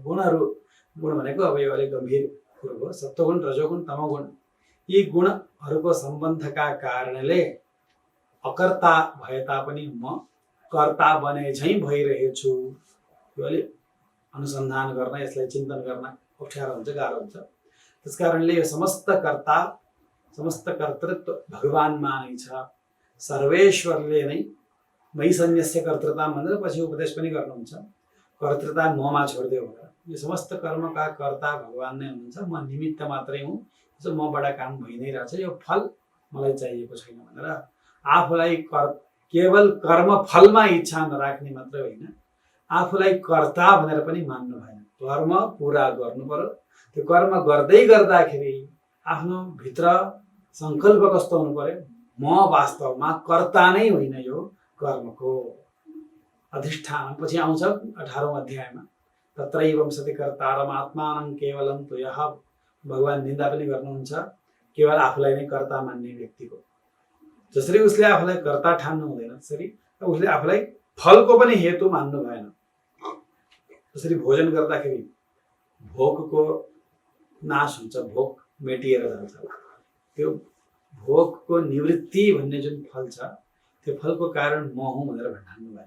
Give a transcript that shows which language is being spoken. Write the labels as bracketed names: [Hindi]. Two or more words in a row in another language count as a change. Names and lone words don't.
[Nepali] गुण भनेको अब यो अलिक गम्भीर कुरो हो। सत्वगुण, रजोगुण, तमोगुण, यी गुणहरूको सम्बन्धका कारणले अकर्ता भए तापनि म कर्ता बने झैँ भइरहेछु। यो अलिक अनुसन्धान गर्न, यसलाई चिन्तन गर्न अप्ठ्यारो हुन्छ, गाह्रो हुन्छ। त्यसकारणले यो समस्त कर्ता, समस्त कर्तृत्व भगवानमा नै छ। सर्वेश्वरले नै [Sanskrit] मयि सन्न्यस्य कर्तृता [Nepali] भनेर पछि उपदेश पनि गर्नुहुन्छ, कर्तृता ममा छोडिदेऊ भनेर। यो समस्त कर्मका कर्ता भगवान नै हुनुहुन्छ, म निमित्त मात्रै हुँ, मबाट काम भइ नै रहेछ, यो फल मलाई चाहिएको छैन भनेर आफूलाई केवल कर्म फलमा इच्छा नराख्ने मात्र होइन, आफूलाई कर्ता भनेर पनि मान्नु भएन। कर्म पुरा गर्नु पर्यो। त्यो कर्म गर्दै गर्दाखेरि आफ्नो भित्र संकल्प कस्तो हुनु पर्यो, म वास्तवमा कर्ता नै होइन यो कर्मको। अधिष्ठान पछि आउँछ 18औं अध्यायमा, [Sanskrit] तत्रैवं सति कर्तारम् आत्मानं केवलं तुयः। [Nepali] भगवान निन्दा पनि गर्नुहुन्छ केवल आफूलाई नै कर्ता मान्ने व्यक्तिको। जसरी उसले आफूलाई कर्ता ठान्नु हुँदैन, त्यसरी उसले आफूलाई फलको पनि हेतु मान्नु भएन। जसरी भोजन गर्दाखेरि भोकको नाश हुन्छ, भोक मेटिएर जान्छ, त्यो भोकको निवृत्ति भन्ने जुन फल छ, त्यो फलको कारण म हुँ भनेर भन्ठान्नु भएन।